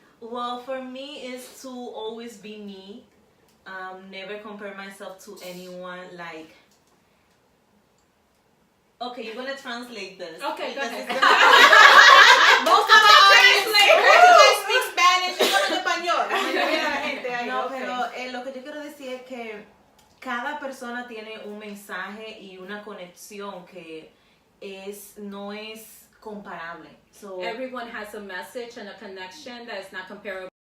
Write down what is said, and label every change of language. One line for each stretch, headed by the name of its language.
English: Well, for me, is to always be me. Never compare myself to anyone. Like, okay, you're gonna translate this. Okay, go ahead. Most of our audience speak Spanish.
Spanish: Yo hablo español. La mayoría de la gente ahí, No,
English: okay.
Spanish: pero lo que yo quiero decir es que cada persona tiene un mensaje y una conexión que no es comparable.
English: So, Everyone has a message and a connection that is not comparable.